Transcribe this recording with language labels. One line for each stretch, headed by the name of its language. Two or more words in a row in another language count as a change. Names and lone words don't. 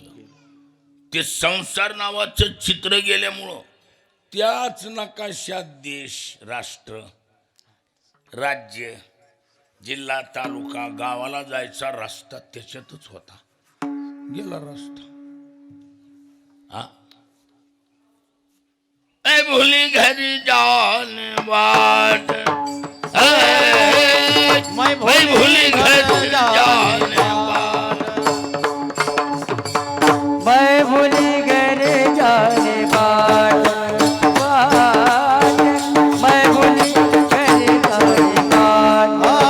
Marathi: ते संसार नावाचं चित्र गेल्यामुळं त्याच नकाशात देश, राष्ट्र, राज्य, जिल्हा, तालुका, गावाला जायचा रस्ता त्याच्यातच होता. गेला रस्ता.
Hindi: हा, ऐ भुली घरी जाने वाट, मैं भुली घरी जाने वाट, मैं भूली घर जाने बाट, मैं भूली घर जाने बाट,